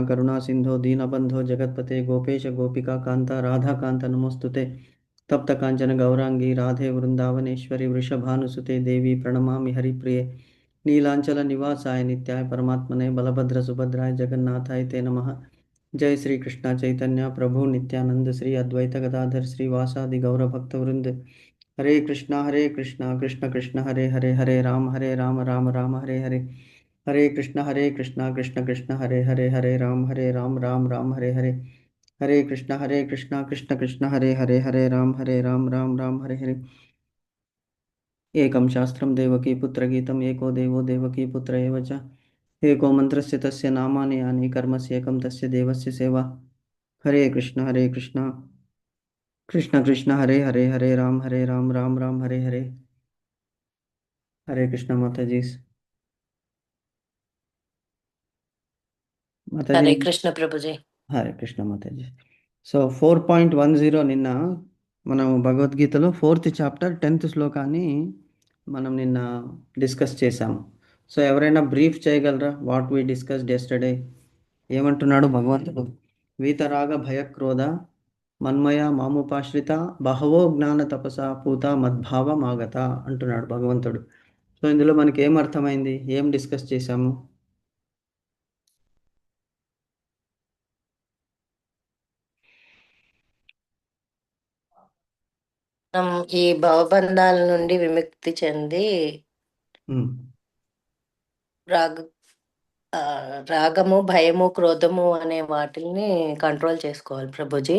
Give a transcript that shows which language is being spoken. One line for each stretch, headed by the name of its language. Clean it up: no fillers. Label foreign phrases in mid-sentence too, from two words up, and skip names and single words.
Sanskrit: करुणा सिंधो दीनबंधो जगतपते गोपेश गोपिका कांता राधा कांता नमोस्तुते तप्त कांचन गौरांगी राधे वृंदावनेश्वरी वृषभानुसुते देवी प्रणमामि हरिप्रिये नीलांचल निवासाय नित्याय परमात्मने बलभद्र सुभद्राय जगन्नाथाय ते नमः जय श्री कृष्णा चैतन्य प्रभु नित्यानंद श्री अद्वैत गदाधर श्रीवासादि गौर भक्तवृंद हरे कृष्णा कृष्ण कृष्ण हरे हरे हरे राम राम राम हरे हरे हरे कृष्णा कृष्ण कृष्ण हरे हरे राम राम हरे कृष्णा कृष्ण कृष्ण हरे राम राम हरे एकं शास्त्रं देवकी पुत्रगीतम् एको देवो देवकी पुत्र एव च एको मन्त्रस्य तस्य नामानि यानि कर्मस्य एकं तस्य देवस्य सेवा हरे कृष्ण कृष्ण कृष्ण हरे राम राम हरे कृष्ण
Hindi: माता जी हरे कृष्ण प्रभुजी
Telugu: హరే కృష్ణ మాతాజీ సో 4.10 నిన్న మనం భగవద్గీతలో 4th చాప్టర్ 10th శ్లోకాన్ని మనం నిన్న డిస్కస్ చేశాము సో ఎవరైనా బ్రీఫ్ చేయగలరా
English: what we discussed yesterday
Telugu: ఏమంటున్నాడు భగవంతుడు
Sanskrit: वीतराग भयक्रोध मन्मय मामुपाश्रित बहवो ज्ञान तपस पूत मद्भावमागत
Telugu: అంటున్నాడు భగవంతుడు సో ఇందులో మనకి ఏం అర్థమైంది ఏం డిస్కస్ చేశాము మనం ఈ భవబంధాల నుండి విముక్తి చెంది రాగ రాగము భయము క్రోధము అనే వాటిని కంట్రోల్ చేసుకోవాలి ప్రభుజీ.